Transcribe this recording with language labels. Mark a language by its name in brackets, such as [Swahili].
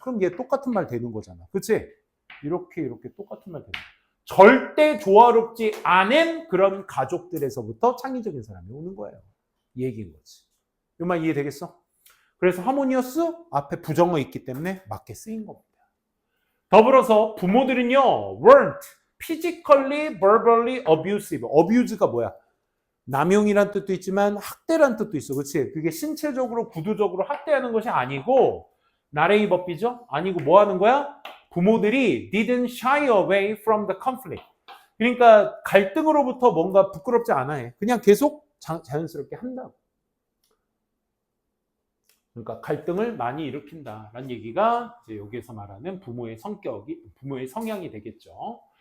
[Korean] 그럼 얘 똑같은 말 되는 거잖아. 그치? 이렇게 똑같은 말 되는 거야. 절대 조화롭지 않은 그런 가족들에서부터 창의적인 사람이 오는 거예요. 이 얘기인 거지. 이 말 이해되겠어? 그래서 하모니어스 앞에 부정어 있기 때문에 맞게 쓰인 겁니다. 더불어서 부모들은요, [English] weren't physically, verbally abusive. [Korean] abuse가 뭐야? 남용이란 뜻도 있지만 학대란 뜻도 있어. 그렇지? 그게 신체적으로 구두적으로 학대하는 것이 아니고 나레이 법비죠? 아니고 뭐 하는 거야? 부모들이 [English] didn't shy away from the conflict. [Korean] 그러니까 갈등으로부터 뭔가 부끄럽지 않아 해. 그냥 계속 자연스럽게 한다고. 그러니까 갈등을 많이 일으킨다라는 얘기가 이제 여기에서 말하는 부모의 성향이 되겠죠.